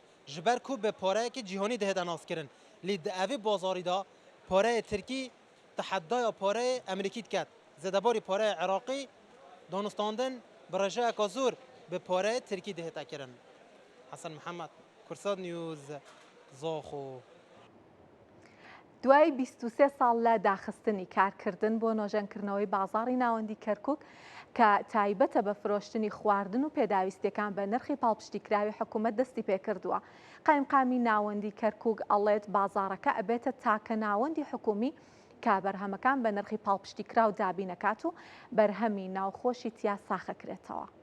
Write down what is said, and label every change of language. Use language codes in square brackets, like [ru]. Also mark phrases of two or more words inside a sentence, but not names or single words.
[ku] Ji ber ku bi pareyekî cîhanî dihêta naskirin. Lê di evê bazarî da pareyê Tirkî teheddaya pareyê Amerîkî diket. Zêdebarî pareyê Iraqî danûstandin bi rêjeyeka zor bi pareyê Tirkî dihêta kirin. Hasan Mihemed Kursat News Zaxo. [ckb] دوای 23 ساڵ لە داخستنی کارکردن بۆ نۆژەنکردنەوەی بازاڕی ناوەندی کەرکووک کە تایبەتە بە فرۆشتنی خواردن و پێداویستەکان بە نرخی پاڵپشتیکراوی حکوومەت دەستی پێکردووە. قایمقامی ناوەندی کەرکووک ئەڵێت بازاڕەکە ئەبێتە تاکە ناوەندی حکوومی کە بەرهەمەکان بە نرخی پاڵپشتیکراو دابینەکات و بەرهەمی ناوخۆشی تیا ساخەکرێتەوە.